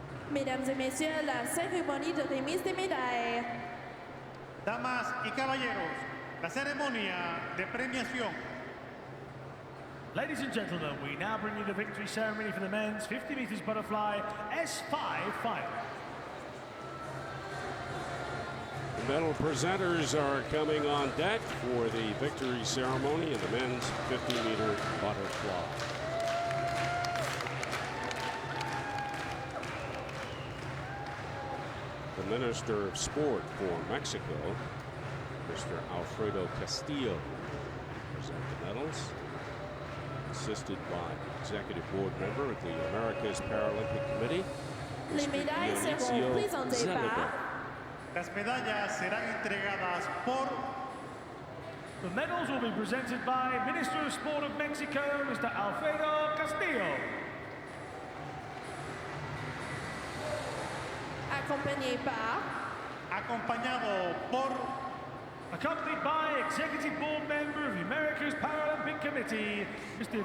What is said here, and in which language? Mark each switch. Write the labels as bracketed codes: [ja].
[fr] Mesdames et messieurs, la cérémonie de remise des médailles. [es] Damas y caballeros, la ceremonia de premiación. [en] Ladies and gentlemen, we now bring you the victory ceremony for the men's 50 meters butterfly S5 final. medal presenters are coming on deck for the victory ceremony in the men's 50-meter butterfly. The Minister of Sport for Mexico, Mr. Alfredo Castillo, present the medals, assisted by Executive Board member of the America's Paralympic Committee, [fr] Les médailles seront présentées par. [es] Las medallas serán entregadas por. [en] The medals will be presented by Minister of Sport of Mexico, Mr. Alfredo Castillo. [fr] Accompagné par. [es] Acompañado por. [en] Accompanied by Executive Board member of the America's Paralympic Committee, Mr.